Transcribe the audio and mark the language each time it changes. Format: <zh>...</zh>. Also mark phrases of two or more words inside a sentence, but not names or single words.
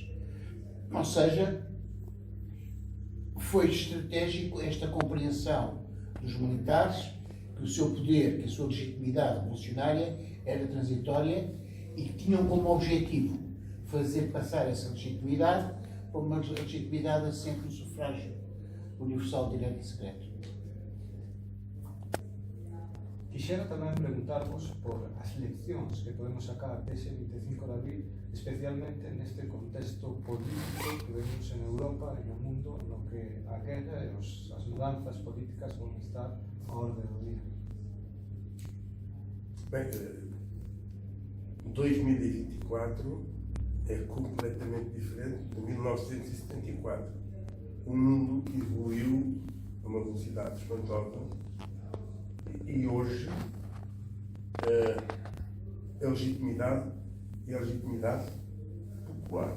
<pt>Ou seja, foi estratégico esta compreensão dos militares que o seu poder, que a sua legitimidade revolucionária era transitória e que tinham como objetivo fazer passar essa legitimidade para uma legitimidade assente no sufrágio universal, direto e secreto.</pt> <gl>Quixera tamén preguntarvos por as leccións que podemos sacar dese 25 de abril, especialmente neste contexto político que vemos en Europa e no mundo no que a guerra e as mudanzas políticas vão estar a orde do día.</gl> <pt>Bem, 2024 é completamente diferente de 1974. Um mundo que evoluiu a uma velocidade espantosa e hoje a legitimidade é a legitimidade popular.</pt>